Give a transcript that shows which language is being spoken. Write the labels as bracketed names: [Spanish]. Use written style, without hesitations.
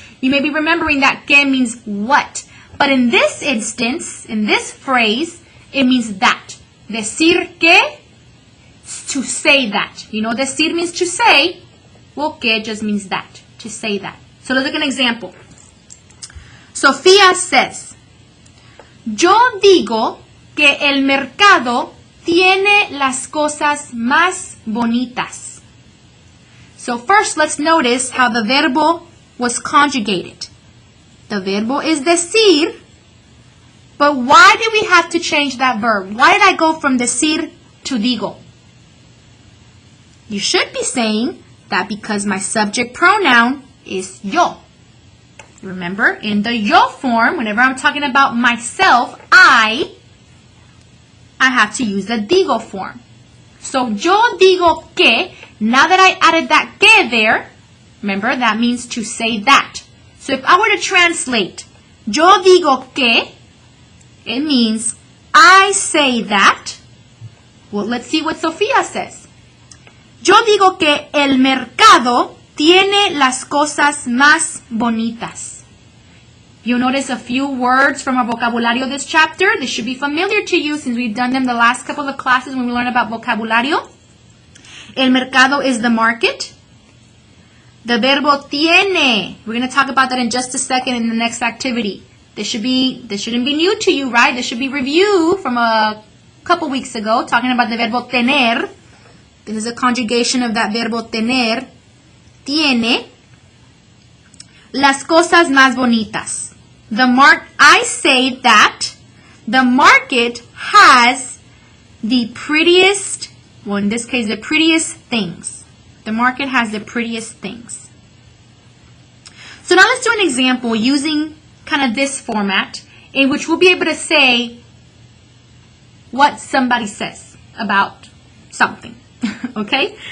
[English] You may be remembering that que means what. But in this instance, in this phrase, it means that. Decir que, to say that. Decir means to say. Well, que just means that. To say that. So let's look at an example. [Spanish] Sofía says, yo digo que el mercado tiene las cosas más bonitas. [English] So first, let's notice how the verbo was conjugated. The verbo is decir, but why did we have to change that verb? Why did I go from decir to digo? You should be saying that because my subject pronoun is yo. Remember, in the yo form, whenever I'm talking about myself, I have to use the digo form. So [Spanish] yo digo que, [English] now that I added that que there, remember, that means to say that. So if I were to translate [Spanish] yo digo que, [English] it means I say that. Well, let's see what Sofía says. [Spanish] Yo digo que el mercado tiene las cosas más bonitas. [English] You'll notice a few words from our vocabulario this chapter. They should be familiar to you since we've done them the last couple of classes when we learned about vocabulario. El mercado is the market. The verbo tiene. We're going to talk about that in just a second in the next activity. This shouldn't be new to you, right? This should be review from a couple weeks ago, talking about the verbo tener. This is a conjugation of that verbo tener. [Spanish] Tiene las cosas más bonitas. [English] I say that the market has the prettiest, well, in this case, the prettiest things. The market has the prettiest things. So now let's do an example using kind of this format in which we'll be able to say what somebody says about something. Okay?